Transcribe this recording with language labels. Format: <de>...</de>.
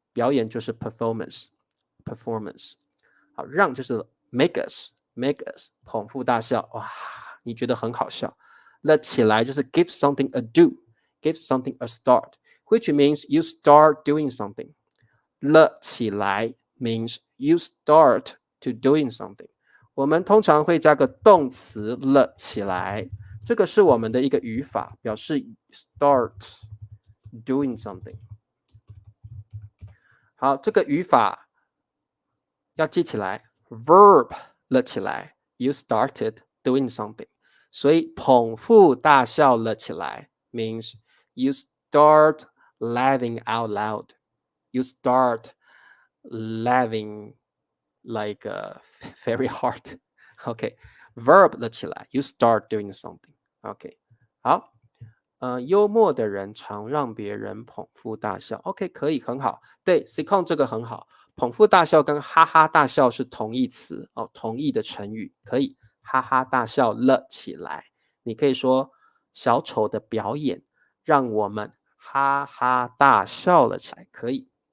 <zh>表演就是 performance。好，让就是</zh> <en>make us，</en> <zh>捧腹大笑，哇，你觉得很好笑。了起来就是</zh> <en>give something a do， give something a start, which means you start doing something. 了起来 means you start to doing something.</en> <zh>我们通常会加个动词了起来，这个是我们的一个语法，表示</zh> <en>start doing something.</en> <zh>好，这个语法要记起来 verb 了起来</zh> <en>you started doing something.</en> <zh>所以捧腹大笑了起来</zh> <en>means you start laughing out loud. You start laughing like very hard. OK, verb 了起来 you start doing something.</en> <zh>OK, 好。幽默的人常让别人捧腹大笑。 OK， 可以，很好。对 ，Sikon 这个很好。捧腹大笑跟哈哈大笑是同义词哦，同义的成语，可以哈哈大笑了起来。你可以说小丑的表演让我们哈哈大笑了起来，可以。</zh>